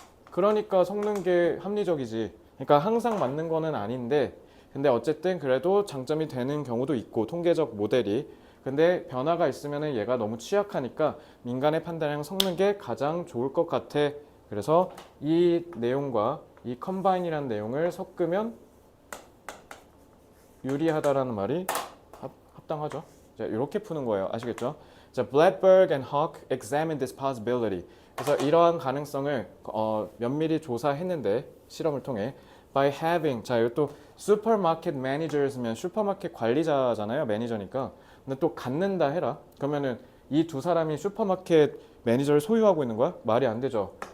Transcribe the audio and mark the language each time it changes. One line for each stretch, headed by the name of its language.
Korean: 그러니까 섞는 게 합리적이지. 그러니까 항상 맞는 거는 아닌데 근데 어쨌든 그래도 장점이 되는 경우도 있고 통계적 모델이 근데 변화가 있으면 얘가 너무 취약하니까 민간의 판단이랑 섞는 게 가장 좋을 것 같아. 그래서 이 내용과 이 컴바인이라는 내용을 섞으면 유리하다라는 말이 합당하죠. 자, 이렇게 푸는 거예요. 아시겠죠?
English: 자, Blackberg and Hawk examined this possibility.
Korean: 그래서 이러한 가능성을 면밀히 조사했는데 실험을 통해
English: by having
Korean: 자, 이것도 슈퍼마켓 매니저스면 슈퍼마켓 관리자잖아요. 매니저니까. 근데 또 갖는다 해라. 그러면은 이 두 사람이 슈퍼마켓 매니저를 소유하고 있는 거야? 말이 안 되죠.